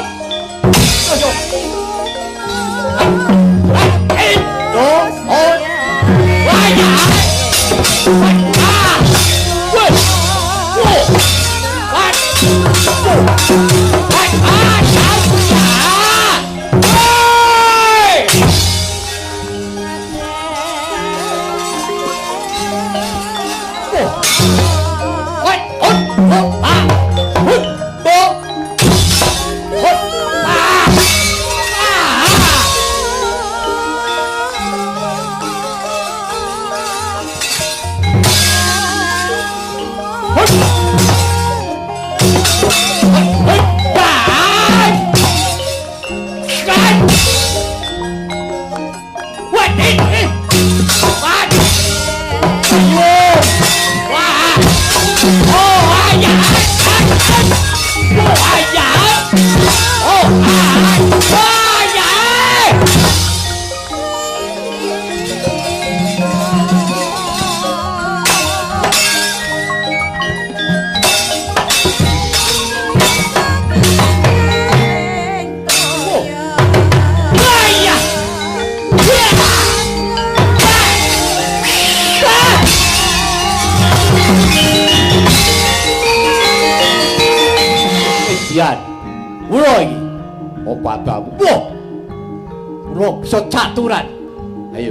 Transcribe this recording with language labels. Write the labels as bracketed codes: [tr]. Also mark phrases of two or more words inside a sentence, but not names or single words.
[id] Ayo. Itu. Hot. Waya. Ah. Woi. Woi. Wat. Wat. Ah, jauh ya. Woi. Hot. Hot. Hot. Ah. Hot. Hot. Hot. Ah. Ah. Hot. Hot. Bang. Bang. [en] What is? What? Ayo. Wah. [id] Oh, ayah. Oh, ayah. Oh, ayah. Oh, ayah. [jv] Yan, ulo iki. Apa babu? Wah. Ulo bisa caturan. Ayo.